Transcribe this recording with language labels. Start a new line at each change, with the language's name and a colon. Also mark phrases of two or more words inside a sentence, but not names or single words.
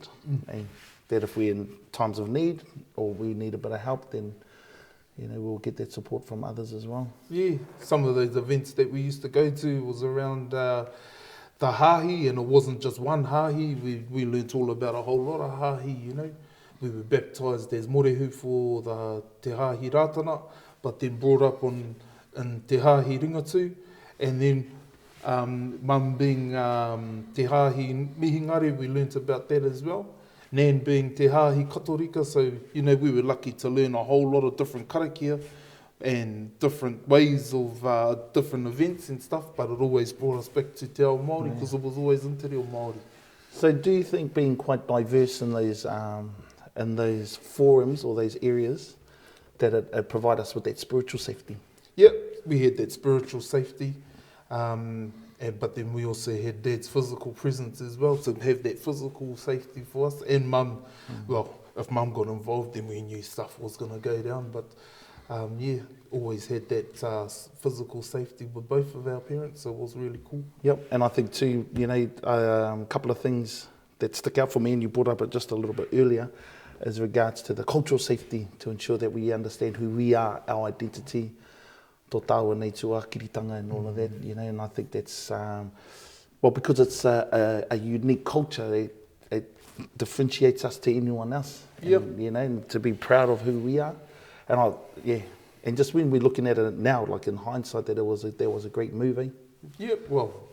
English: That if we're in times of need or we need a bit of help, then we'll get that support from others as well. Yeah, some of those events that we used to go to was around the hahi, and it wasn't just one hahi. We learnt all about a whole lot of hahi, We were baptised as morehu for the te hahi rātana, but then brought up in te hahi ringatu, and then mum being te hahi mihingare, we learnt about that as well. Nan being te hahi katorika, so we were lucky to learn a whole lot of different karakia and different ways of different events and stuff, but it always brought us back to
Māori: te ao Māori,
English: because it was always in
Māori: te reo Māori.
English: So do you think being quite diverse in those forums or those areas, that it provide us with that spiritual safety? Yep, we had that spiritual safety, but then we also had Dad's physical presence as well, to have that physical safety for us. And Mum, well, if Mum got involved, then we knew stuff was going to go down, but always had that physical safety with both of our parents, so it was really cool. Yep, and I think too, a couple of things that stick out for me, and you brought up it just a little bit earlier, as regards to the cultural safety, to ensure that we understand who we are, our identity,
Māori: tō tāua nei tua, kiritanga
English: and all of that, and I think that's, because it's a unique culture, it differentiates us to anyone else, and to be proud of who we are. And and just when we're looking at it now, like in hindsight, that there was a great movie.